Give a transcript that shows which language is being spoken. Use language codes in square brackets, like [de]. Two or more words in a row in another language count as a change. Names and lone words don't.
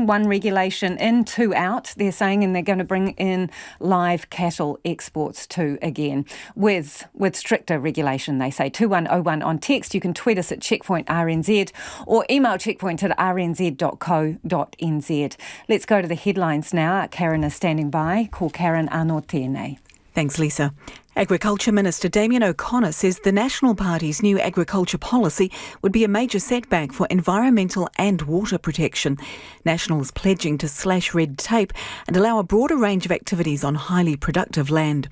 [en] 1 regulation in, 2 out, they're saying, and they're going to bring in live cattle exports too again, with stricter regulation, they say. 2101 on text. You can tweet us at checkpointrnz or email checkpoint@rnz.co.nz. Let's go to the headlines now. Karen is standing by. [mi] Ko Karen anō tēnei. [en] Thanks, Lisa. Agriculture Minister Damien O'Connor says the National Party's new agriculture policy would be a major setback for environmental and water protection. Nationals pledging to slash red tape and allow a broader range of activities on highly productive land.